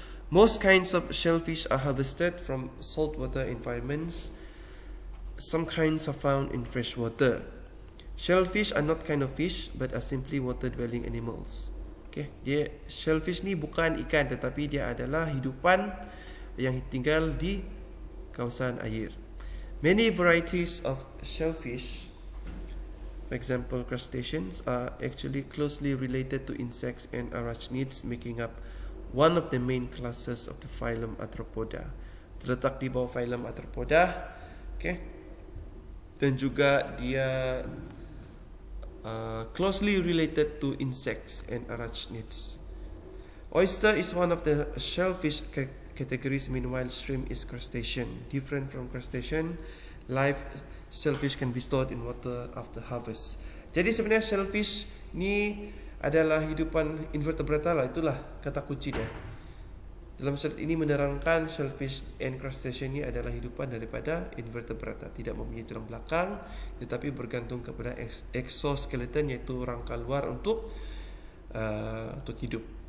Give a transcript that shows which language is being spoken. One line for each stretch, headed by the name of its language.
English: Most kinds of shellfish are harvested from saltwater environments. Some kinds are found in fresh water. Shellfish are not kind of fish but are simply water-dwelling animals.
Malay: Okay, shellfish ni bukan ikan tetapi dia adalah hidupan yang tinggal di kawasan air.
English: Many varieties of shellfish, for example crustaceans, are actually closely related to insects and arachnids, making up one of the main classes of the phylum Arthropoda.
Malay: Terletak di bawah phylum Arthropoda. Okay. Dan juga dia
English: closely related to insects and arachnids. Oyster is one of the shellfish categories. Meanwhile, shrimp is crustacean. Different from crustacean, live shellfish can be stored in water after harvest.
Malay: Jadi sebenarnya shellfish ni adalah hidupan invertebrata lah. Itulah kata kunci dia. Dalam slide ini menerangkan shellfish and crustacean ni adalah hidupan daripada invertebrata, tidak mempunyai tulang belakang tetapi bergantung kepada exoskeleton, iaitu rangka luar untuk hidup.